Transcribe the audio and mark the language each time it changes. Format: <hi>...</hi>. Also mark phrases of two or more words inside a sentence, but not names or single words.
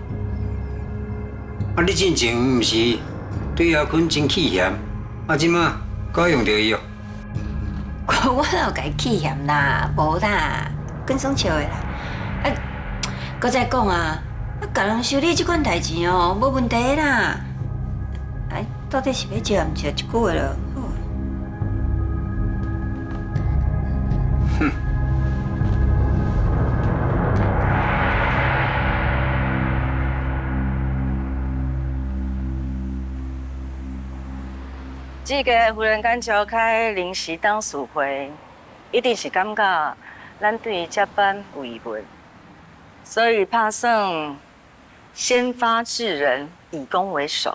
<nan>啊，你之前毋是对阿坤真气嫌，啊，即马够用着伊哦。我哪有甲伊气嫌啦，无啦，跟爽笑的啦。啊，搁再讲啊，甲人修理即款代志哦，无问题啦。哎，到底是要借毋借一句话咯？好啊。哼。这个忽然间召开临时董事会，一定是感觉咱对接班有疑问，所以打算先发制人，以攻为守。</nan>